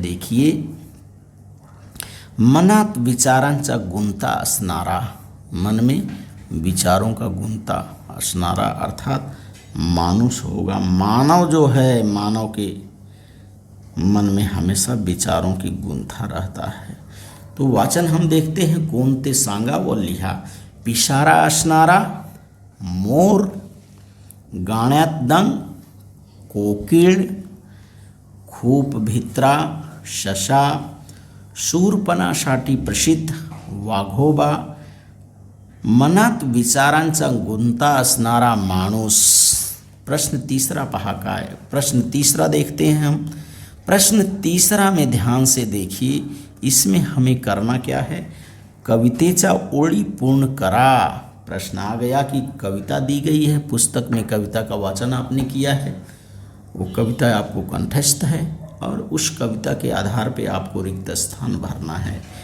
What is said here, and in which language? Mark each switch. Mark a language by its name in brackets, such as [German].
[Marathi] देखिए, मनात विचारांचा गुंता असणारा. [Hindi] मन में विचारों का गुंता असणारा अर्थात मानुष होगा. मानव जो है, मानव के मन में हमेशा विचारों की गुंथा रहता है. तो वाचन हम देखते हैं. [Marathi] कौन ते सांगा व लिहा. पिशारा असणारा मोर. गाण्यात दंग कोकिळ. खूप भित्रा शशा. शूरपणासाठी प्रसिद्ध वाघोबा. मनात विचारांचा गुंता असणारा माणूस. प्रश्न तीसरा पहा काय. [Hindi] प्रश्न तीसरा देखते हैं हम. प्रश्न तीसरा में ध्यान से देखिए. इसमें हमें करना क्या है? [Marathi] कवितेचा ओळी पूर्ण करा. [Hindi] प्रश्न आ गया कि कविता दी गई है, पुस्तक में कविता का वाचन आपने किया है, वो कविता आपको कंठस्थ है और उस कविता के आधार पे आपको रिक्त स्थान भरना है.